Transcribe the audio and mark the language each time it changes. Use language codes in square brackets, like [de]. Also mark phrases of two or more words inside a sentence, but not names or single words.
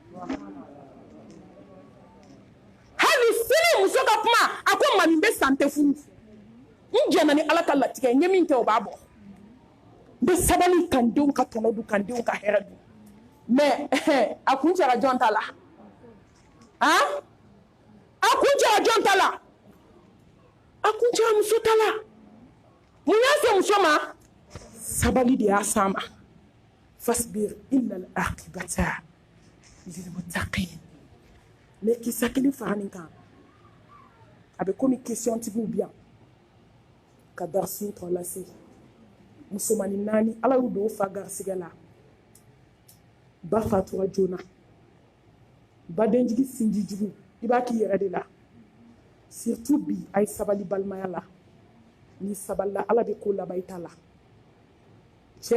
[bm] Hali sini muso ka kuma a ko ma nin bɛ san tɛ furu n jɛna ni Ala ka latigɛ n ye min kɛ o b'a bɔ n bɛ sabali ka n denw ka tɔnɔ dun ka n denw ka hɛrɛ dun mais a kun cɛra jɔn ta la a kun cɛra jɔn ta la a kun cɛra muso ta la mun y'a se muso ma sabali de y'a s'an ma [ar] فاصبر إن العاقبة للمتقين [bm] mais kisa kelen fara nin kan a bɛ komi question tigiw bi yan ka darasi tɔ lase musomanin 4 Ala y'u don fa garisigɛ la ba fatura joona ba denjigi sinji jugu i b'a k'i yɛrɛ de la surtout bi a ye sabali balimaya la ni sabalila Ala bɛ ko laban i ta la cɛ